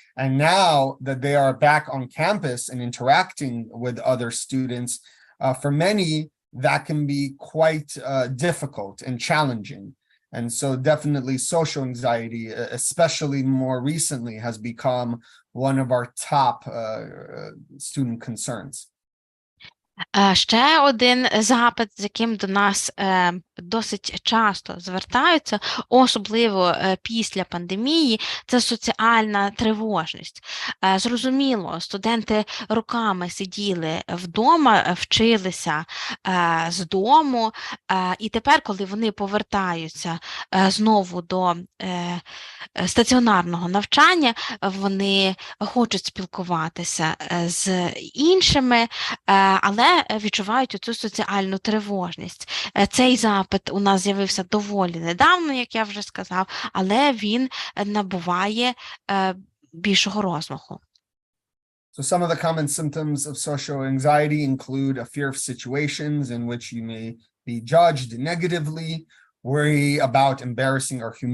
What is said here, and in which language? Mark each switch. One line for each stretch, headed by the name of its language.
English: And now that they are back on campus and interacting with other students, for many, that can be quite difficult and challenging. And so definitely social anxiety, especially more recently, has become one of our top student concerns.
Ukrainian: Ще один запит, з яким до нас досить часто звертаються, особливо після пандемії, це соціальна тривожність. Зрозуміло, студенти роками сиділи вдома, вчилися з дому, і тепер, коли вони повертаються знову до стаціонарного навчання, вони хочуть спілкуватися з іншими, але відчувають оцю соціальну тривожність. Цей запит у нас з'явився доволі недавно, як я вже сказав, але він набуває більшого розмаху.
English: So some of the common symptoms of social anxiety include a fear of situations in which you may be judged negatively, worrying about embarrassing or